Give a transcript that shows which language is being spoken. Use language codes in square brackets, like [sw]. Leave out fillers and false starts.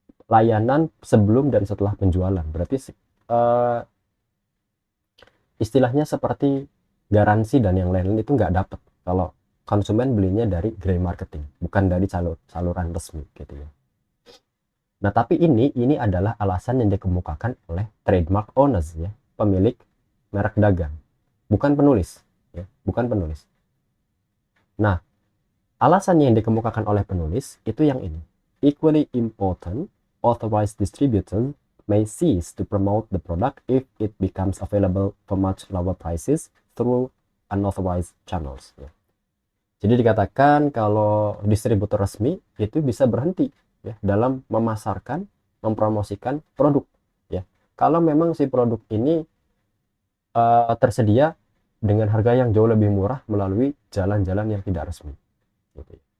[id] Layanan sebelum dan setelah penjualan. Berarti istilahnya seperti garansi dan yang lain-lain itu nggak dapat kalau konsumen belinya dari grey marketing, bukan dari saluran resmi gitu ya. Nah, tapi ini adalah alasan yang dikemukakan oleh trademark owners ya, pemilik merek dagang, bukan penulis ya, bukan penulis. Nah, alasan yang dikemukakan oleh penulis itu yang ini. [en] Equally important, authorized distributors may cease to promote the product if it becomes available for much lower prices through unauthorized channels. [id] Ya. Jadi dikatakan kalau distributor resmi itu bisa berhenti ya dalam memasarkan, mempromosikan produk ya. Kalau memang si produk ini tersedia dengan harga yang jauh lebih murah melalui jalan-jalan yang tidak resmi. Gitu.